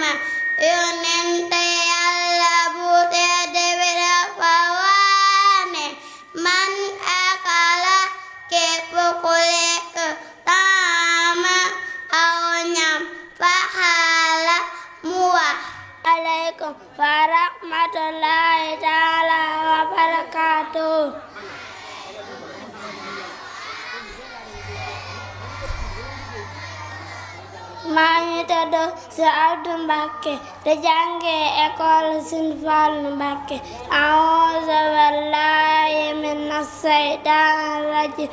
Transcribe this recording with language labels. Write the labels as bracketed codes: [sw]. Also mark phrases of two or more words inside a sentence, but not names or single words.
[wo] Yonent Yàlla bu tedd bi dafa wax ne [ar] من أكل [wo] képp ku lekk taama aw ñam fa xaala mu wax [ar] عليكم ورحمة الله تعالى وبركاته. [wo] maa ngi tudd si Abdou Mbacké di jànge école Sëñ Fallu Mbacké. [ar] أعوذ بالله من الشيطان الرجيم.